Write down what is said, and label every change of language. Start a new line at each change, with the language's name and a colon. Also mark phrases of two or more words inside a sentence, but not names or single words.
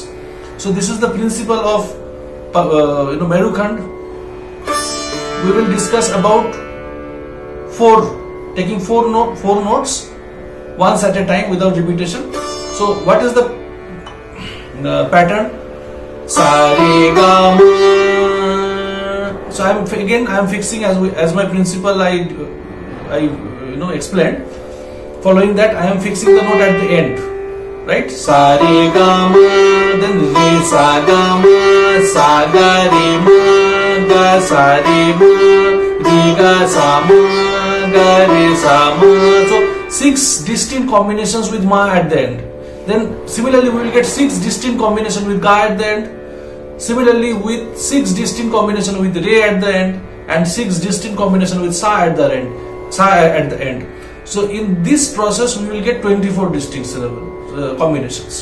English: So this is the principle of Merukhand. We will discuss about taking 4 notes once at a time without repetition. So what is the pattern? Sa re ga ma. So I am fixing as my principle I explained. Following that, I am fixing the note at the end, right? Sa re ga ma, then re sa ga ma, sa ga re ma, ga sa re ma, re ga sa ma, ga re sa ma. So 6 distinct combinations with ma at the end. Then similarly we will get 6 distinct combinations with ga at the end. Similarly with 6 distinct combinations with re at the end, and 6 distinct combinations with sa at the end. So in this process we will get 24 distinct combinations.